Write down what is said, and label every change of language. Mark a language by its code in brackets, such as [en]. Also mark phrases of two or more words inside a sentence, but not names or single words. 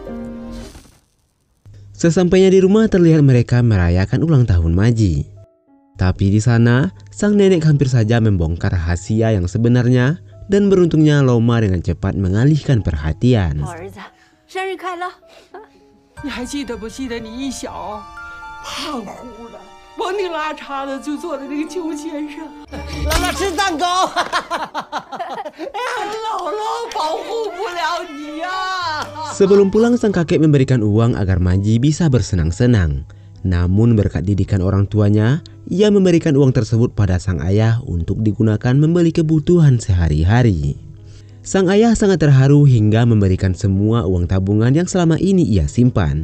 [id] Sesampainya di rumah terlihat mereka merayakan ulang tahun Maji. Tapi di sana, sang nenek hampir saja membongkar rahasia yang sebenarnya dan beruntungnya Loma dengan cepat mengalihkan perhatian. [zh] 好儿子，生日快乐！你还记得不记得你一小胖乎的、往里拉碴的就坐在那个秋千上，姥姥吃蛋糕，姥姥保护不了你呀。 [id] Sebelum pulang, sang kakek memberikan uang agar Maji bisa bersenang-senang. Namun berkat didikan orang tuanya, ia memberikan uang tersebut pada sang ayah untuk digunakan membeli kebutuhan sehari-hari. Sang ayah sangat terharu hingga memberikan semua uang tabungan yang selama ini ia simpan.